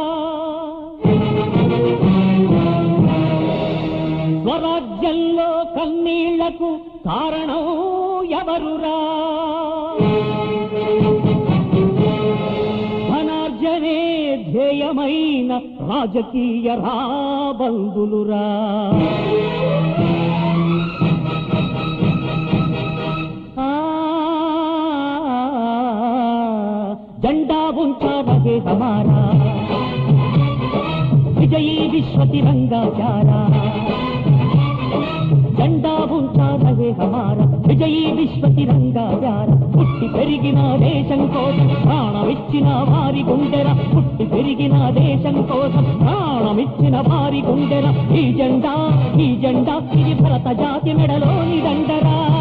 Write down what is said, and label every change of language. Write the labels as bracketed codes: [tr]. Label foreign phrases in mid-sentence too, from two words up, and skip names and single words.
[te] స్వరాజ్యంలో కన్నీళ్లకు కారణం ఎవరురా? ధనార్జనే ధ్యేయమైన రాజకీయ రాబందులురా. [hi] झंडा ऊंचा रहे हमारा, विजयी विश्व तिरंगा प्यारा. झंडा ऊंचा रहे हमारा, विजयी विश्व तिरंगा प्यारा. [te] పుట్టి పెరిగిన దేశం కోసం ప్రాణమిచ్చిన వారి గుండెర, పుట్టి పెరిగిన దేశం కోసం ప్రాణమిచ్చిన వారి గుండెర. ఈ జెండా ఇది భరత జాతి మెడలోని దండరా.